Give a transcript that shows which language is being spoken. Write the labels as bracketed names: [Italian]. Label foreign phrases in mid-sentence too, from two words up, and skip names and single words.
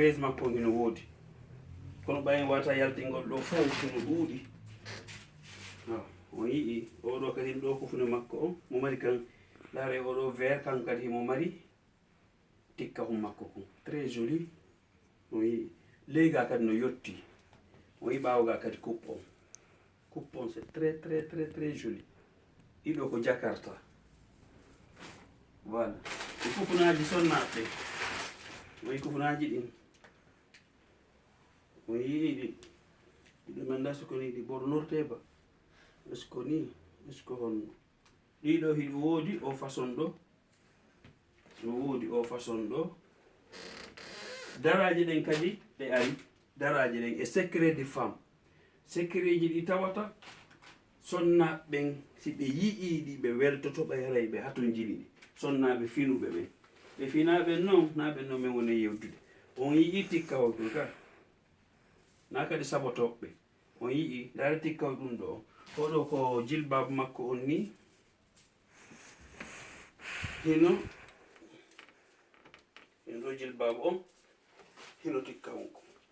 [Fula] base makko on hino woodi kono ɓayen wata yaltingol ɗo fof hino ɗuuɗi. on yii oɗo kadi ɗo kofune makko on mo mari kan laare oɗo vert kan kadi himo mari tikka hum makko kon [French] très joli. [Fula] on yii leyga kadi no yotti. on yii ɓawo ga kadi coupe on [French] c'est très joli. [Fula] ɗiɗo ko Jakarta voilà. ɗi kufunaji sonnaɓe on yii kufunaji ɗin on yii ɗi ɗiɗo manda siko ni ɗi ɓornorte ba [French] est ce que [Fula] ni [French] est ce que [Fula] honno. ɗiɗo hiɗi woodi o façon ɗo no woodi o façon ɗo. daraje ɗen kadi ɗe ari. daraje ɗen e [French] secret de femme. [Fula] secret ji ɗi tawata sonnaɓen si ɓe yii ɗi ɓe weltoto ɓe yaray ɓe haton jini ɗi. sonnaɓe finuɓe ɓen ɓe finaɓen noon na ɓen noon min woni yewtude. on yii tikkawo ɗum ka na kadi sabotoɓe. on yii ndaare tikkawo ɗum ɗo oɗo ko jilbab makko on ni hino ɗo jilbab on hino tikka on ko.